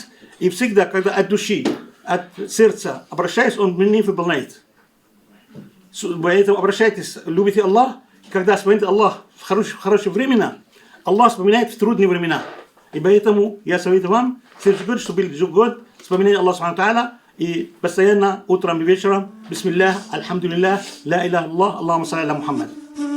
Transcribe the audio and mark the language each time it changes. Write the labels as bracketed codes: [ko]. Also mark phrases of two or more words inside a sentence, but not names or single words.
[ru] И всегда, когда от души, от сердца обращаюсь, Он меня выполняет. Поэтому обращайтесь, любите Аллах. Когда вспоминаете Аллах в хорошие времена, Аллах вспоминает в трудные времена. И поэтому я советую вам, следующий год, чтобы был год, вспоминать Аллах Субхану Тааля. И постоянно утром и вечером, бисмиллах, [ar] الحمد لله، لا إله إلا الله، اللهم صل على محمد.